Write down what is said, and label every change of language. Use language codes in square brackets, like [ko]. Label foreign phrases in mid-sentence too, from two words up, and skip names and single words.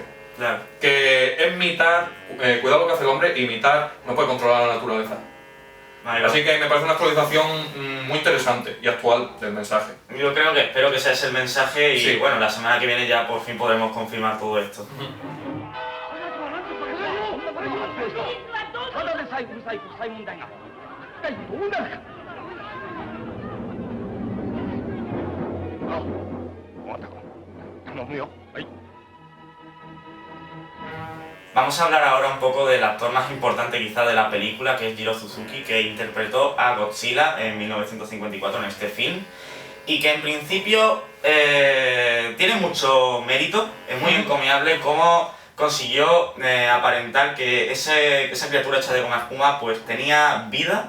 [es] Claro. Que es mitad cuidar lo que hace el hombre y mitad no puede controlar la naturaleza. Así que me parece una actualización muy interesante y actual del mensaje. Yo espero que sea ese el mensaje y Sí. bueno, la semana que viene ya por fin podremos confirmar todo esto. [ja] ただでさえうるさい国際問題が一体どうなるか。あ、尾形君、頼むよ。はい。 [es] Vamos a hablar ahora un poco del actor más importante quizá de la película, que es Jiro Suzuki, que interpretó a Godzilla en 1954 en este film y que en principio tiene mucho mérito, es muy encomiable cómo consiguió aparentar que esa criatura hecha de goma espuma pues tenía vida.